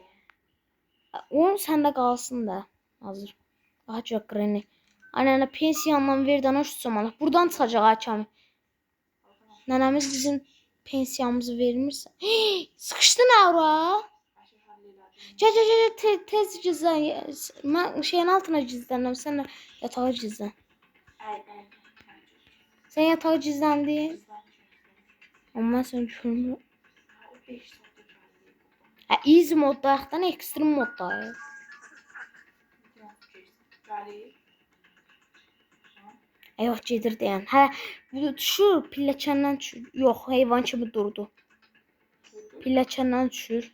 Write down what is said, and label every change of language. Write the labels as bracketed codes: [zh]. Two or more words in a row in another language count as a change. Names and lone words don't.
[az] Onun səndə qalsın da. Hazır. Daha çox Granny. Anne pensiyandan verdən hoş zamanı. Buradan çıxacaq ha Kamil. Nənəmiz bizim pensiyamızı vermirsə. Sıxışdı nə ora? [tr] Gel tez gizlen. Ben şeyin altına gizlendim. Sen de yatağa gizlen. Sen yatağa gizlendin. Ama sen görmüyorum. [az] Easy moddayıqdan ekstrem moddayıq. Yox, gedir deyən. Hə, düşür, pilləkəndən düşür. Yox, heyvan kimi durdu. Pilləkəndən düşür.